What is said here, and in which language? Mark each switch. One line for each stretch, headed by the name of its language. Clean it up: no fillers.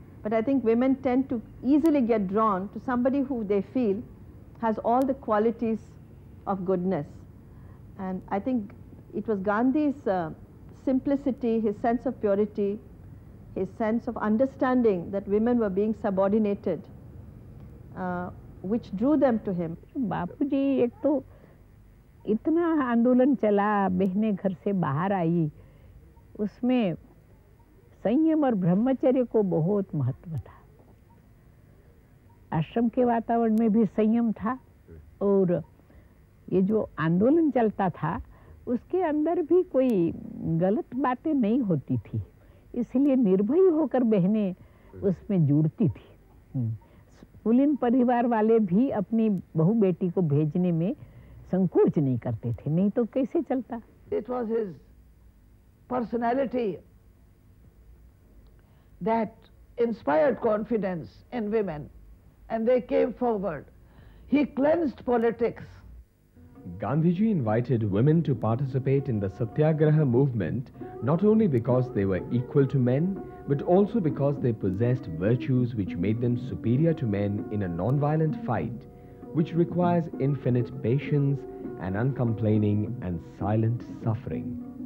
English: But I think women tend to easily get drawn to somebody who they feel has all the qualities of goodness. And I think it was Gandhi's simplicity, his sense of purity, his sense of understanding that women were being subordinated, which drew them to him.
Hindi: बापूजी एक तो इतना आंदोलन चला, बहनें घर से बाहर आई, उसमें संयम और ब्रह्मचर्य को बहुत महत्व था. आश्रम के वातावरण में भी संयम था और ये जो आंदोलन चलता था उसके अंदर भी कोई गलत बातें नहीं होती थी, इसलिए निर्भय होकर बहनें उसमें जुड़ती थी. पुलिन परिवार वाले भी अपनी बहू बेटी को भेजने में संकोच नहीं करते थे, नहीं तो कैसे चलता.
English: It was his personality that inspired confidence in women, and they came forward. He cleansed politics. Gandhiji invited women to participate in the Satyagraha movement not only because they were equal to men, but also because they possessed virtues which made them superior to men in a non-violent fight, which requires infinite patience and uncomplaining and silent suffering.